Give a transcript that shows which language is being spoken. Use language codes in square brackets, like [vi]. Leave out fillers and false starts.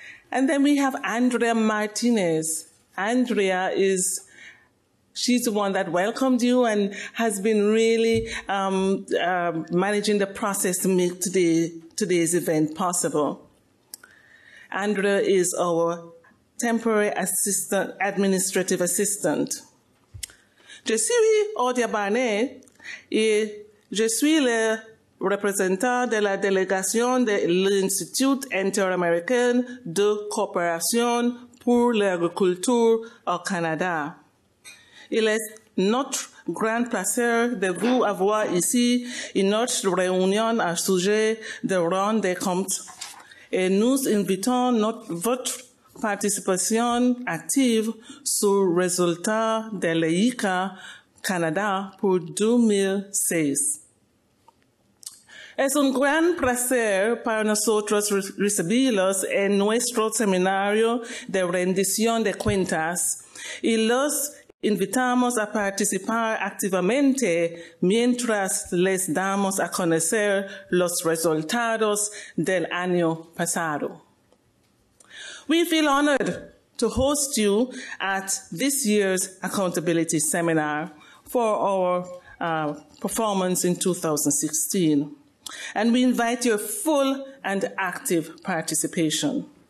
[en] And then we have Andrea Martinez. Andrea she's the one that welcomed you and has been really managing the process to make today's event possible. Andrea is our temporary administrative assistant. [fr] Je suis Odia Barnet et je suis le représentant de la délégation de l'Institut interaméricain de coopération pour l'agriculture au Canada. Il est notre grand plaisir de vous avoir ici une autre réunion à sujet de rendre des comptes et nous invitons votre participation active sur le résultat de l'IICA Canada pour 2016. [es] Es un gran placer para nosotros recibirlos en nuestro seminario de rendición de cuentas y los invitamos a participar activamente mientras les damos a conocer los resultados del año pasado. [en] We feel honored to host you at this year's Accountability Seminar for our performance in 2016. And we invite your full and active participation.